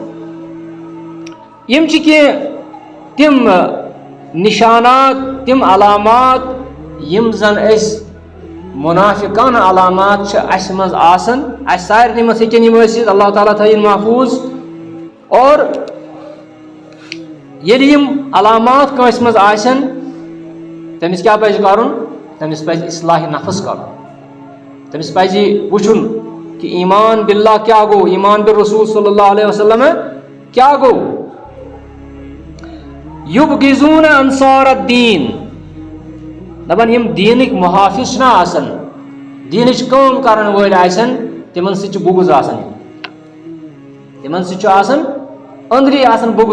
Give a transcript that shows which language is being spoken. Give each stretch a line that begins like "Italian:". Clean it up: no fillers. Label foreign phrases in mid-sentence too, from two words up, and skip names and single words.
Kashmiri: یم چھ کینٛہہ تم نشانات، تم علامات یم زن أسۍ منافقانہ علامات چھ اسہِ منٛز آسان. اسہِ سارنٕے منٛز ہیٚکن یم ٲسِتھ، اللہ تعالیٰ تھٲیِن محفوظ. اور ییٚلہِ یم علامات کٲنٛسہِ منٛز آسن تٔمِس کیٛاہ پزِ کرُن؟ تٔمِس پزِ اصلاح نفس کرُن. تٔمِس پزِ وٕچھُن کہ
Arabic: ایمان باللہ
Kashmiri: کیا گو،
Arabic: ایمان بالرسول صلی اللہ علیہ وسلم
Kashmiri: کیا گو.
Arabic: یبغضون انصار الدین،
Kashmiri: دپان یم دینک محافظ چھنا آسان، دینچ کٲم کرن وٲلۍ آسن، تمن سۭتۍ چھُ بغض آسان، تمن سۭتۍ چھُ آسان أنٛدری آسان بغض.